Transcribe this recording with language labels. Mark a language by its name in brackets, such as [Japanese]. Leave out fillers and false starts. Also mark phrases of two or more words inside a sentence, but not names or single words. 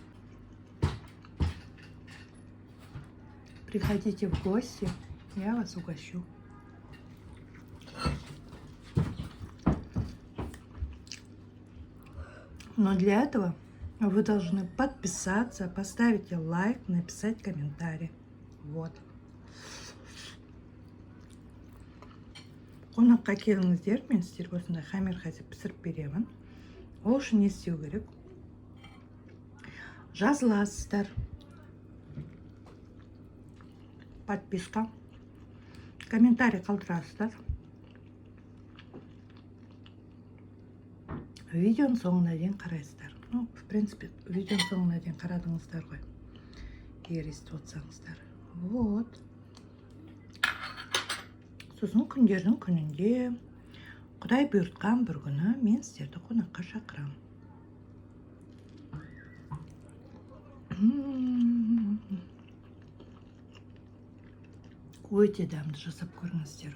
[Russian] Приходите в гости, я вас угощу. Но для этого вы должны подписаться, поставить лайк, написать комментарий. Вот. [Kazakh] Қонаққа келіңіздер, мен сіздерге осындай хамер қазір пісіріп беремін. Ол үшін не істеу керек? Жазыласыздар. Подписка. Комментарий қалдырасыздар. Видеоның соңына дейін қарайсыздар. [Russian] Ну, в принципе, [Kazakh] видеоның соңына дейін қарадыңыздар ғой. Егер естіп отырсаңыздар. Вот. Сосын күндердің күнінде Құдай бұйыртқан бір күні мен сіздерді қонаққа шақырамын. Өте дәмді жасап көріңіздер.